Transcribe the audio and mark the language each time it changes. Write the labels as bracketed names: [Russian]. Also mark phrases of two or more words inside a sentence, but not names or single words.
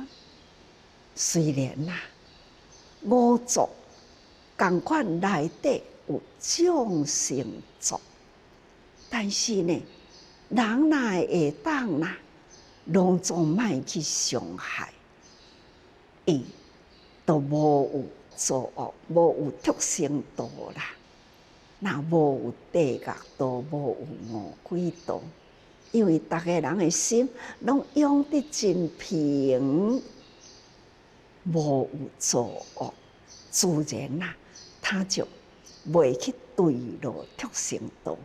[Min Nan Chinese] 虽然五族同款内底有众生族，但是呢，人若会当拢总莫去伤害伊，都无有作恶，无有畜生道若无有地狱道，无有魔鬼道，因为逐个人的心拢养得真平，无有作恶，自然他就袂去坠落畜生道。